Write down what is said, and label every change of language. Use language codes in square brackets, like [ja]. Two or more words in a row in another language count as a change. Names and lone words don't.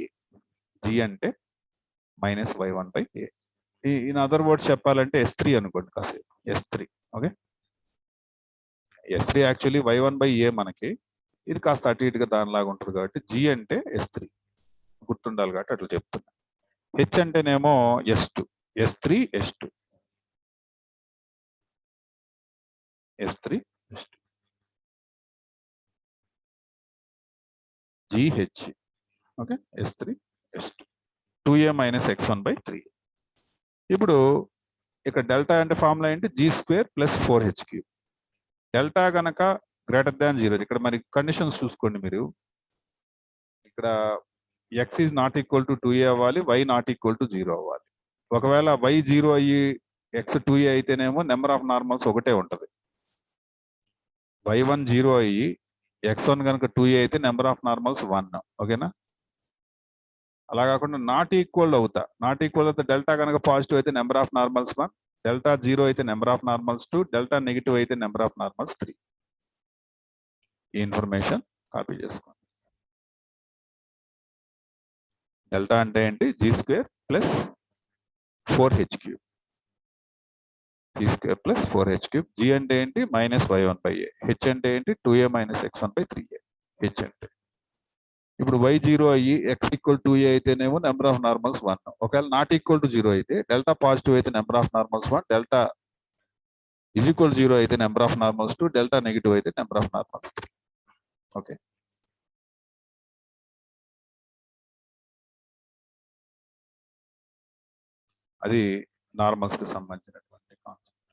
[te] జీ అంటే -y1/a. [en] in other words [te] చెప్పాలంటే S3 అనుకోండి కాసేపు. S3. ఓకే, S3 యాక్చువల్లీ y1/a మనకి. ఇది కాస్త అటు ఇటుగా దానిలాగా ఉంటుంది కాబట్టి జీ అంటే S3 గుర్తుండాలి కాబట్టి అట్లా చెప్తున్నా. హెచ్ అంటేనేమో S2. S3 S2. S3 S2. GH. ఓకే, S3 S2. 2a - x1/3. ఇప్పుడు ఇక్కడ డెల్టా అంటే ఫార్ములా ఏంటి? [en] G square plus 4h cube. delta గనక greater than 0. [te] ఇక్కడ మరి కండిషన్స్ చూసుకోండి మీరు. ఇక్కడ [en] x is not equal to 2a [te] అవ్వాలి, [en] y not equal to 0 [te] అవ్వాలి. ఒకవేళ y 0 అయ్యి x 2a అయితేనేమో [en] number of normals [te] ఒకటే ఉంటుంది. y1 0 అయ్యి x1 కనుక 2a అయితే [en] number of normals [te] 1. ఓకేనా? అలా కాకుండా [en] not equal [te] అవుతా. [en] not equal [te] అయితే డెల్టా కనుక పాజిటివ్ అయితే [en] number of normals [te] 1, డెల్టా 0 అయితే [en] number of normals [te] 2, [en] delta negative [te] అయితే [en] number of normals [te] 3. ఈ [en] information copy [te] చేసుకోండి. డెల్టా అంటే ఏంటి? [en] G square plus 4h cube. G square plus 4h cube. జీ అంటే ఏంటి? [te] -y1/a. హెచ్ అంటే ఏంటి? 2a - x1/3a. హెచ్ అంటే ఇప్పుడు y 0 అయ్యి [en] x equal 2a [te] అయితేనేమో [en] number of normals [te] 1. ఒకవేళ [en] not equal to 0 [te] అయితే [en] delta positive [te] అయితే [en] number of normals [te] 1, [en] delta is equal 0 [te] అయితే [en] number of normals [te] 2, [en] delta negative [te] అయితే [en] number of normals [te] 3. ఓకే, అది నార్మల్స్ కి సంబంధించినటువంటి కాన్సెప్ట్.